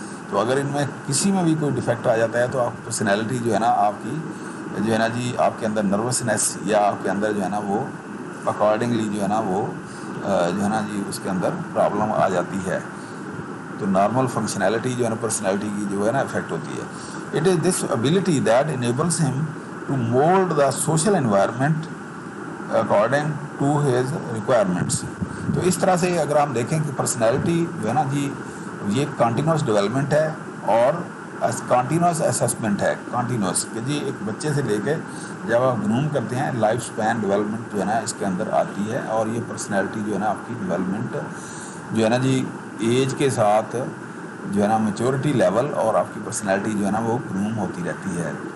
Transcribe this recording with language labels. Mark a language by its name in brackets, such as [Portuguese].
[Urdu] تو اگر ان میں کسی میں بھی کوئی ڈیفیکٹ آ جاتا ہے تو آپ کی پرسنالٹی جو ہے نا آپ کی جو ہے نا جی آپ کے اندر نروسنیس یا آپ کے اندر جو ہے نا وہ اکارڈنگلی جو ہے نا وہ جو ہے نا جی اس کے اندر پرابلم آ جاتی ہے. تو نارمل فنکشنالٹی جو ہے نا پرسنالٹی کی جو ہے نا افیکٹ ہوتی ہے. [English] It is this ability that enables him to mold the social environment according to his requirements. [Urdu] تو اس طرح سے اگر ہم دیکھیں کہ پرسنالٹی جو ہے نا جی یہ کنٹینیوس ڈیولپمنٹ ہے اور کنٹینیوس اسسمنٹ ہے. کنٹینیوس کہ جی ایک بچے سے لے کے جب آپ گروم کرتے ہیں لائف سپین ڈیولپمنٹ جو ہے نا اس کے اندر آتی ہے, اور یہ پرسنالٹی جو ہے نا آپ کی ڈیولپمنٹ جو ہے نا جی ایج کے ساتھ جو ہے نا میچورٹی لیول اور آپ کی پرسنالٹی جو ہے نا وہ گروم ہوتی رہتی ہے.